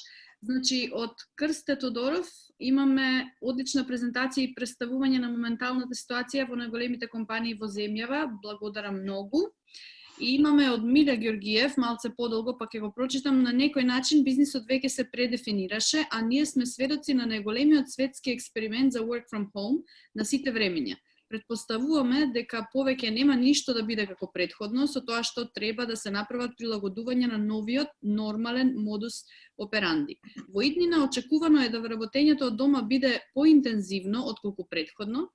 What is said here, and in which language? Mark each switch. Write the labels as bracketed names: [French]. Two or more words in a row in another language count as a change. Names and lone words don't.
[Macedonian] Значи, од Крсте Тодоров имаме одлична презентација и представување на моменталната ситуација во најголемите компании во земјава. Благодарам многу. И имаме од Миле Георгиев, малце подолго, па ќе го прочитам, на некој начин бизнисот веќе се предефинираше, а ние сме сведоци на најголемиот светски експеримент за [English] work from home [Macedonian] на сите времења. Предпоставуваме дека повеќе нема ништо да биде како претходно, со тоа што треба да се направат прилагодувања на новиот нормален [Latin] modus operandi. [Macedonian] Во иднина очекувано е да вработењето од дома биде поинтензивно отколку претходно.